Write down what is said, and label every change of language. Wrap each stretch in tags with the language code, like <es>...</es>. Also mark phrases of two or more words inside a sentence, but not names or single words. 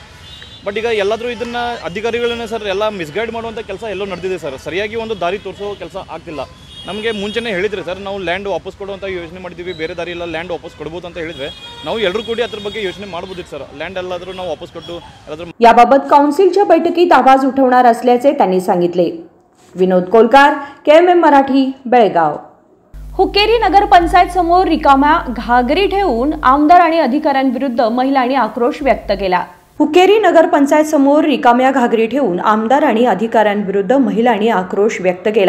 <kn>ಬಟ್ ಈಗ ಎಲ್ಲಾದರೂ ಇದನ್ನು ಅಧಿಕಾರಿಗಳನ್ನೇ ಸರ್ ಎಲ್ಲ ಮಿಸ್ಗೈಡ್ ಮಾಡುವಂಥ ಕೆಲಸ ಎಲ್ಲೋ ನಡೆದಿದೆ ಸರ್. ಸರಿಯಾಗಿ ಒಂದು ದಾರಿ ತೋರಿಸೋ ಕೆಲಸ ಆಗ್ತಿಲ್ಲ. ನಮಗೆ ಮುಂಚೆನೇ ಹೇಳಿದರೆ ಸರ್ ನಾವು ಲ್ಯಾಂಡ್ ವಾಪಸ್ ಕೊಡುವಂಥ ಯೋಚನೆ ಮಾಡಿದ್ದೀವಿ, ಬೇರೆ ದಾರಿ ಇಲ್ಲ, ಲ್ಯಾಂಡ್ ವಾಪಸ್ ಕೊಡ್ಬೋದು ಅಂತ ಹೇಳಿದರೆ ನಾವು ಎಲ್ಲರೂ ಕೂಡಿ ಅದ್ರ ಬಗ್ಗೆ ಯೋಚನೆ ಮಾಡ್ಬೋದಿತ್ತು ಸರ್. ಲ್ಯಾಂಡ್ ಎಲ್ಲಾದರೂ ನಾವು वापस ಕೊಟ್ಟು ಎಲ್ಲಾದರೂ</kn> <mr>याबाबत काउन्सिलच्या बैठकीत आवाज उठवणार असल्याचे त्यांनी सांगितले. विनोद कोलकार, KMM मराठी, बेळगाव. हुक्केरी नगरपंचायत समोर रिकाम्या घागरी ठेवून आमदार आणि अधिकाऱ्यांविरुद्ध महिलांनी आक्रोश व्यक्त केला। हुक्केरी नगरपंचायत समोर रिकाम्या घागरी ठेवून आमदार आणि अधिकाऱ्यांविरुद्ध महिलांनी आक्रोश व्यक्त केला।</mr>